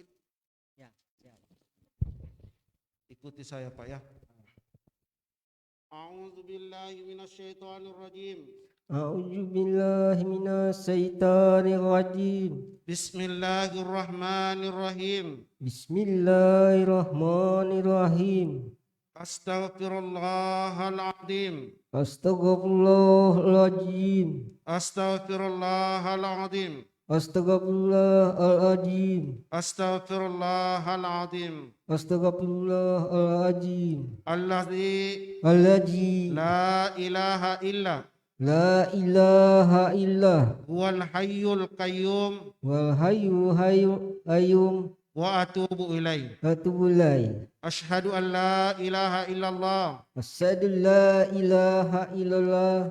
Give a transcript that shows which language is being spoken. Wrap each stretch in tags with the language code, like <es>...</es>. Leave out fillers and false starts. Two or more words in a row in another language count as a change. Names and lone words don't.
<id>Ya, siap. Ikuti saya, Pak ya.</id> <ar>أعوذ بالله من الشيطان الرجيم. أعوذ بالله من الشيطان الرجيم. Bismillahirrahmanirrahim. Bismillahirrahmanirrahim. Astaghfirullahaladzim. Astagfirullahaladzim. Astaghfirullahaladzim. Astagfirullahaladzim. Astaghfirullahaladzim. Astagfirullahaladzim. Alladzi Alladzi لا إله إلا لا إله إلا هو الحي القيوم والحي القيوم وأتوب إليه. أتوب إليه. أشهد أن لا إله إلا الله. أشهد لا إله إلا الله.</ar>